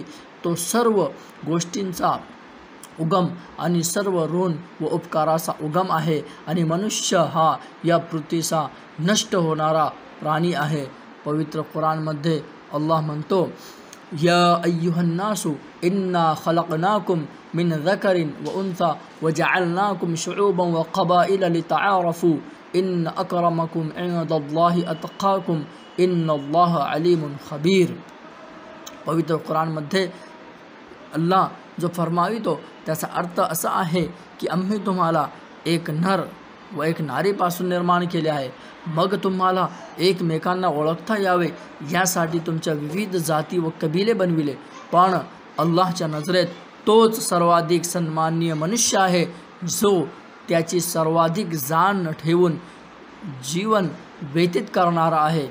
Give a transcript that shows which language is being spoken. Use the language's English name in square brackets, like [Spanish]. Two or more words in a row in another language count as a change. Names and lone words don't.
[Marathi] तो सर्व गोष्टींचा उगम आणि सर्व ऋण व उपकाराचा उगम आहे आणि मनुष्य हा या पृथ्वीचा नष्ट होणारा प्राणी आहे। पवित्र कुराणमध्ये अल्लाह म्हणतो, [Arabic] يا أيها الناس إنا خلقناكم من ذكر وأنثى وجعلناكم شعوبا وقبائل لتعارفوا إن أكرمكم عند الله أتقاكم إن الله عليم خبير. [Marathi] पवित्र कुराणमध्ये अल्लाह जो फरमावितो त्याचा अर्थ असा आहे की आम्ही तुम्हाला एक नर व एक नारीपासून निर्माण केले आहे, मग तुम्हाला एकमेकांना ओळखता यावे यासाठी तुमच्या विविध जाती व कबिले बनविले, पण अल्लाहच्या नजरेत तोच सर्वाधिक सन्माननीय मनुष्य आहे जो त्याची सर्वाधिक जाण ठेवून जीवन व्यतीत करणारा आहे।